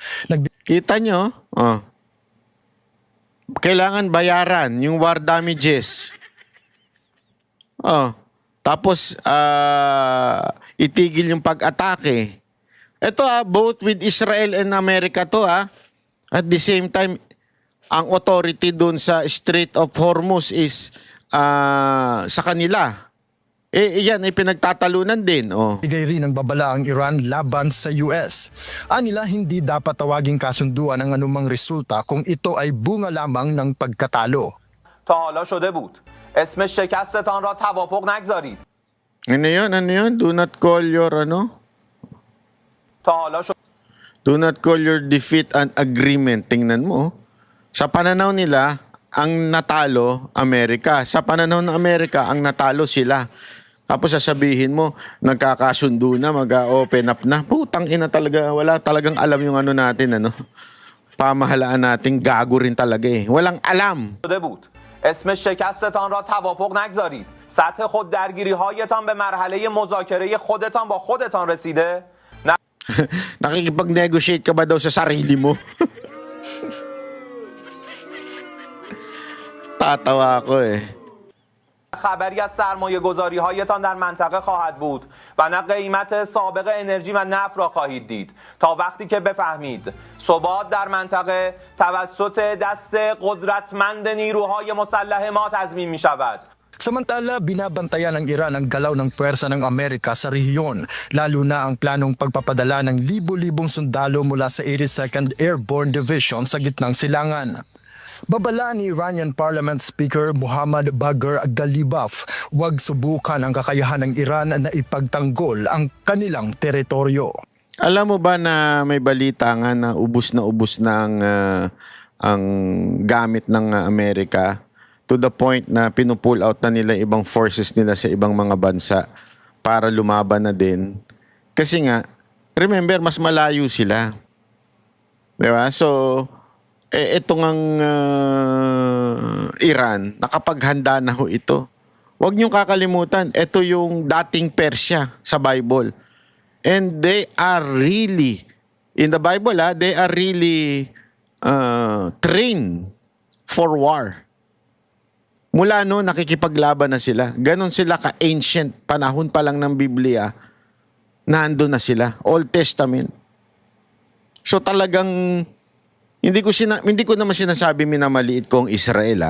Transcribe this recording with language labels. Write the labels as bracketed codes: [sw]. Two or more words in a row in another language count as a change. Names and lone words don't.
[tl] Kita nyo? Kailangan bayaran yung war damages. Tapos itigil yung pag-atake. [en] Ito both with Israel and America to At the same time, [tl] ang authority dun sa Strait of Hormuz is sa kanila. Yan ay pinagtatalunan din. Bigay rin ng babala ang Iran laban sa US. Anila hindi dapat tawaging kasunduan ang anumang resulta kung ito ay bunga lamang ng pagkatalo. [fa] تا حالا شده بود اسم شکستتان را توافق نگذارید. [tl] Ano yun? [en] Do not call your Do not call your defeat an agreement. [tl] Tingnan mo. Sa pananaw nila, ang natalo, Amerika. Sa pananaw ng Amerika, ang natalo sila. Tapos sasabihin mo, nagkakasundo na, mag-open up na. Putang ina talaga. Wala talagang alam yung natin, Pamahalaan natin, gago rin talaga Walang alam. [fa] اسم شکستتان را توافق نگذارید. سطح خود درگیری هایتان به مرحله مذاکره خودتان با خودتان رسیده؟ [tl] Nakikipag-negotiate ka ba daw sa sarili mo? Tatawa ako [fa] خبری از سرمایه گذاری هایتان در منطقه خواهد بود و نه قیمت سابق انرژی و نفت را خواهید دید تا وقتی که بفهمید ثبات در منطقه توسط دست قدرتمند نیروهای مسلح ما تضمین می شود. [tl] Samantala, binabantayan ng Iran ang galaw ng puwersa ng Amerika sa rehiyon, lalo na ang planong pagpapadala ng libo-libong sundalo mula sa 82nd Airborne Division sa gitnang silangan. Babala ni [en] Iranian Parliament Speaker [tl] Muhammad Bagher Ghalibaf, huwag subukan ang kakayahan ng Iran na ipagtanggol ang kanilang teritoryo. Alam mo ba na may balita nga na ubus na ang gamit ng Amerika? [en] To the point [tl] na pinupull out na nila ibang forces nila sa ibang mga bansa para lumaban na din. Kasi nga, remember, mas malayo sila. Diba? So, itong ang Iran, nakapaghanda na ito. Huwag niyong kakalimutan, ito yung dating Persia sa Bible. [en] And they are really, in the Bible, they are really trained for war. [tl] Mula nakikipaglaban na sila. Ganon sila ka-ancient. Panahon pa lang ng Biblia, nandun na sila. Old Testament. So talagang, hindi ko naman sinasabi minamaliit ko ang Israel.